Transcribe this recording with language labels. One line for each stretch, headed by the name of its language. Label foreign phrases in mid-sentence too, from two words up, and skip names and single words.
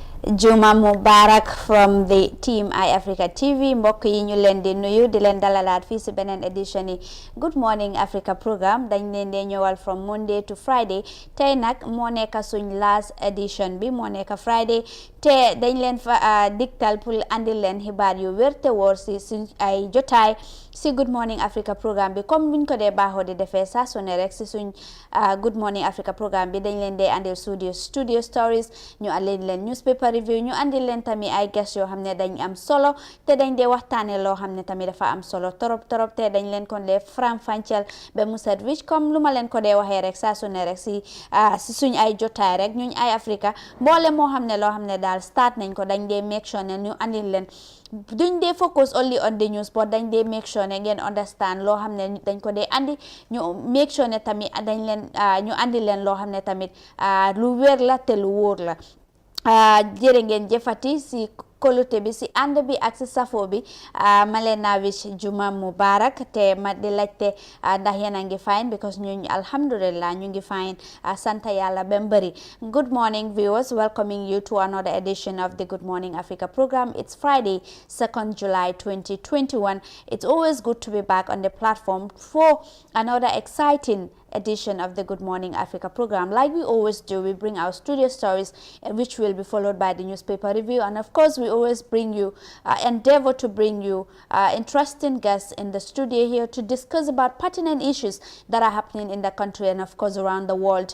Arabic: جمعة مبارك
English: from the team iAfrica TV
Wolof: mbokk yi ñu leen di nuyu di leen dalalaat fii si beneen édition yi Good Morning Africa programme dañ leen dee ñëwal
English: from Monday to Friday
Wolof: tey nag moo nekk suñ
English: last edition
Wolof: bi moo nekk Friday te dañ leen fa diktal pour andil leen xibaar yu wér te wóor si suñ ay jotaay si Good Morning Africa programme bi comme buñ ko dee baaxoo di defee saa su ne rek si suñ Good Morning Africa programme bi dañ leen dee andil
English: studio stories
Wolof: ñu andil leen
English: newspaper review
Wolof: ñu andil leen tamit ay guest yoo xam ne dañ am solo te dañ dee waxtaane loo xam ne tamit dafa am solo torop te dañ leen ko dee faram-fàcceel ba mu set wicc comme lu ma leen ko dee waxee rek saa su ne rek si suñ ay jotaay rek ñuñ ay Africa mboole moo xam ne loo xam ne daal start nañ ko dañ dee
English: make sure
Wolof: ne ñu andil leen duñ dee
English: focus only on the news but
Wolof: dañ dee
English: make sure
Wolof: ne ngeen understand loo xam ne dañ ko dee andi ñu
English: make sure
Wolof: ne tamit dañ leen ñu andi leen loo xam ne tamit lu wér la te lu wóor la jërë ngeen jëfati si kolute bi si ànd bi ak si safo bi ma leen naa wish
Arabic: جمعة مبارك
Wolof: te ma di laajte ndax yéen a ngi
English: fine because
Wolof: ñu alhamdulillah ñu ngi fine sant yàlla ba mbëri
English: good morning viewers, welcoming you to another edition of the Good Morning Africa program. It's Friday 2nd July 2021. It's always good to be back on the platform for another exciting edition of the Good Morning Africa program. Like we always do, we bring our studio stories, which will be followed by the newspaper review, and of course we always bring you endeavor to bring you interesting guests in the studio here to discuss about pertinent issues that are happening in the country and of course around the world.